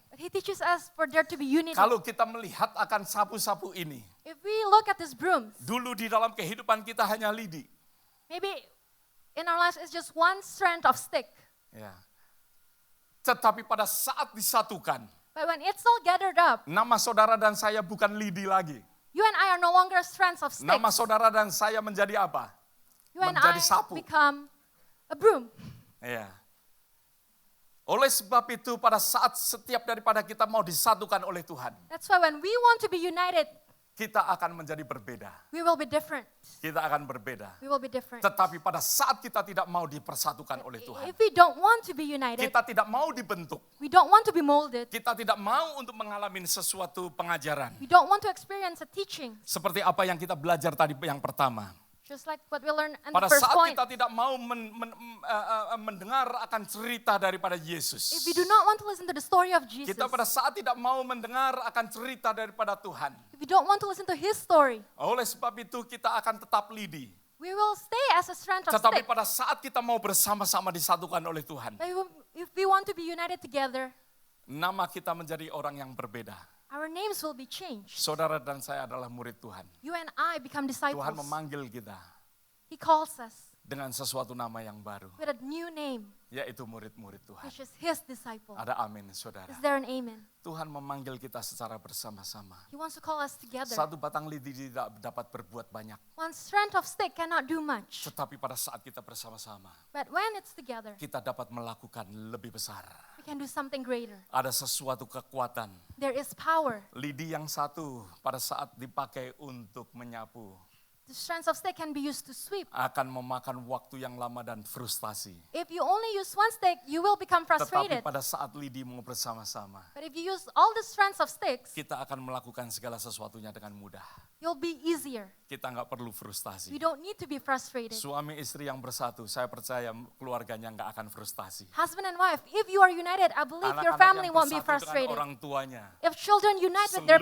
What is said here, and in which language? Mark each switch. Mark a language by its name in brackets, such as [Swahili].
[English] But He teaches us for there to be unity. [Indonesian] Kalau kita melihat akan sapu-sapu ini, [English] If we look at these brooms, [Indonesian] dulu di dalam kehidupan kita hanya lidi. [English] maybe in our lives it's just one strand of stick. [Indonesian] Ya. Tetapi pada saat disatukan, [English] But when it's all gathered up, [Indonesian] nama saudara dan saya bukan lidi lagi. [English] you and I are no longer strands of sticks. [Indonesian] Nama saudara dan saya menjadi apa? [English] You and [Indonesian] menjadi [English] I [Indonesian] sapu. [English] become a broom. [Indonesian] Ya. Oleh sebab itu pada saat setiap daripada kita mau disatukan oleh Tuhan, [English] That's why when we want to be united, [Indonesian] kita akan menjadi berbeda. [English] we will be different. [Indonesian] Kita akan berbeda. [English] We will be different. [Indonesian] Tetapi pada saat kita tidak mau dipersatukan oleh Tuhan, [English] If we don't want to be united, [Indonesian] kita tidak mau dibentuk, [English] we don't want to be molded, [Indonesian] kita tidak mau untuk mengalami sesuatu pengajaran. [English] we don't want to experience a teaching, [Indonesian] Seperti apa yang kita belajar tadi yang pertama. [English] just like what we learned in [Indonesian] Pada [English] the first [Indonesian] saat [English] point. [Indonesian] kita tidak mau mendengar akan cerita daripada Yesus. [English] If we do not want to listen to the story of Jesus, [Indonesian] Kita pada saat tidak mau mendengar akan cerita daripada Tuhan. [English] if we don't want to listen to His story, [Indonesian] Oleh sebab itu kita akan tetap lidi. [English] we will stay as a strand of [Indonesian] Tetapi [English] stick. [Indonesian] pada saat kita mau bersama-sama disatukan oleh Tuhan, [English] But if we want to be united together, [Indonesian] nama kita menjadi orang yang berbeda. [English] our names will be changed. [Indonesian] Saudara dan saya adalah murid Tuhan. [English] You and I become [Indonesian] Tuhan [English] disciples. [Indonesian] memanggil kita [English] He calls us [Indonesian] dengan sesuatu nama yang baru, [English] with a new name, [Indonesian] yaitu murid-murid Tuhan. [English] which is His disciple. [Indonesian] Ada amin, saudara. [English] Is there an amen? [Indonesian] Tuhan memanggil kita secara bersama-sama. [English] He wants to call us together. [Indonesian] Satu batang lidi tidak dapat berbuat banyak. [English] One strand of stick cannot do much. [Indonesian] Tetapi pada saat kita bersama-sama, [English] But when it's together, [Indonesian] kita dapat melakukan lebih besar. [English] we can do something greater. [Indonesian] Ada sesuatu kekuatan. [English] There is power. [Indonesian] Lidi yang satu pada saat dipakai untuk menyapu, [English] The strands of stick can be used to sweep. [Indonesian] akan memakan waktu yang lama dan frustasi. [English] If you only use one stick, you will become [Indonesian] Tetapi [English] frustrated. [Indonesian] pada saat lidi mau bersama-sama, [English] But if you use all the strands of sticks, [Indonesian] kita akan melakukan segala sesuatunya dengan mudah. [English] you'll be easier. [Indonesian] Kita nggak perlu frustasi. [English] You don't need to be frustrated. [Indonesian] Suami istri yang bersatu, saya percaya keluarganya nggak akan frustasi. [English] Husband and wife, if you are united, I believe your [Indonesian] Anak-anak [English] family [Indonesian] yang [English] won't be [Indonesian] bersatu dengan [English] frustrated. [Indonesian] orang tuanya, [English] If children unite with their